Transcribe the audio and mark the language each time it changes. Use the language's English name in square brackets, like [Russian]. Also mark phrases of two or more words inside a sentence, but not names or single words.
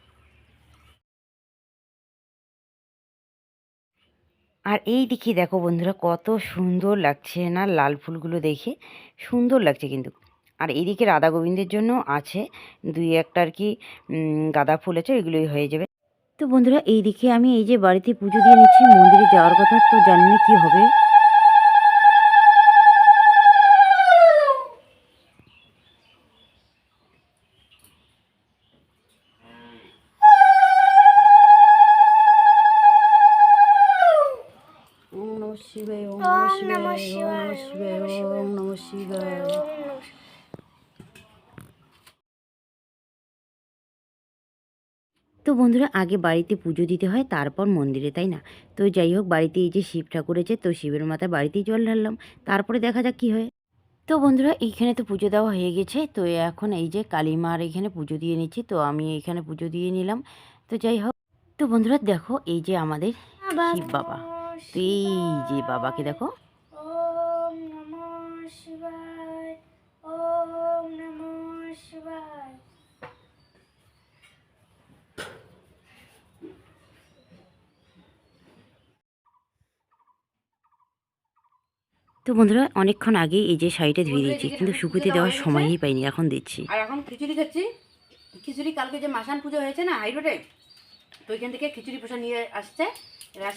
[Bangla] আর এই দিকে দেখো বন্ধুরা, কত সুন্দর লাগছে না লাল ফুলগুলো, দেখে সুন্দর লাগছে কিন্তু। আর এইদিকে রাধা গোবিন্দের জন্য আছে 2-1টা আর কি গাঁদা ফুল আছে, এগুলোই হয়ে যাবে। তো বন্ধুরা, এইদিকে আমি এই যে বাড়িতে পুজো দিয়ে নিচ্ছি, মন্দিরে যাওয়ার কথা, তো জানি না কী হবে। [Sanskrit] ওম নমঃ শিবায়, ওম নমঃ ওম নমঃ শিবায়, ওম নমঃ শিবায়, ওম শিবায়, নমঃ শিবায়, ওম নমঃ শিবায়। ওম নমঃ। [Bangla] তো বন্ধুরা, আগে বাড়িতে পুজো দিতে হয়, তারপর মন্দিরে, তাই না? তো যাই হোক, বাড়িতে এই যে শিব ঠাকুর আছে, তো শিবের মাথায় বাড়িতেই জল ঢাললাম, তারপরে দেখা যাক কী হয়। তো বন্ধুরা, এইখানে তো পুজো দেওয়া হয়ে গেছে। তো এখন এই যে কালী মার এখানে পুজো দিয়ে নিচ্ছি, তো আমি এখানে পুজো দিয়ে নিলাম। তো যাই হোক, তো বন্ধুরা দেখো, এই যে আমাদের শিব বাবা, তো এই যে বাবাকে দেখো। [Sanskrit] ওম নমঃ শিবায়, ওম নমঃ শিবায়। [Bangla] তো বন্ধুরা, অনেকক্ষণ আগেই এই যে শাড়িটা ধুয়ে দিয়েছি, কিন্তু শুকোতে দেওয়ার সময়ই পাইনি, এখন দিচ্ছি। আর এখন খিচুড়ি খাচ্ছি। খিচুড়ি কালকে যে মাসান পুজো হয়েছে না হাই রোডে, তো ওইখান থেকে খিচুড়ি পোষা নিয়ে আসছে রাশির বাবা।